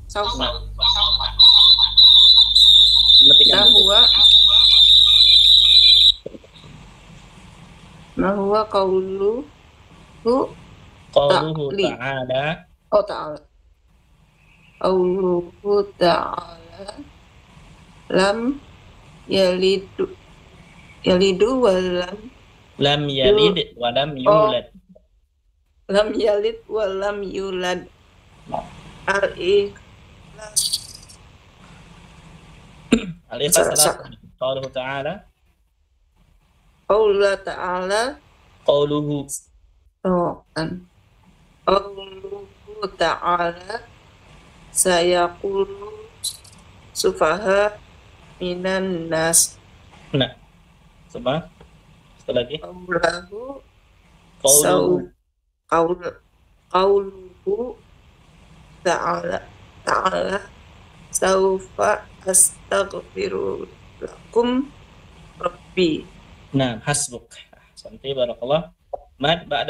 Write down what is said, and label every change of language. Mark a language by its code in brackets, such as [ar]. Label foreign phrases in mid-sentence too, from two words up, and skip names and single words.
[ar] هو قوله ta'ala. قوله تعالى لم يلد و لم يلد ولم يولد. لم يلد ولم يولد. Al-Ikhlas. قوله تعالى. الله تعالى. Qauluhu. قوله تعالى. سيقول السفهاء من الناس. [id] Nah, coba satu lagi. [ar] قوله تعالى سوف أستغفر لكم ربي. [id] Nah, hasbuk. Santai, barakallah.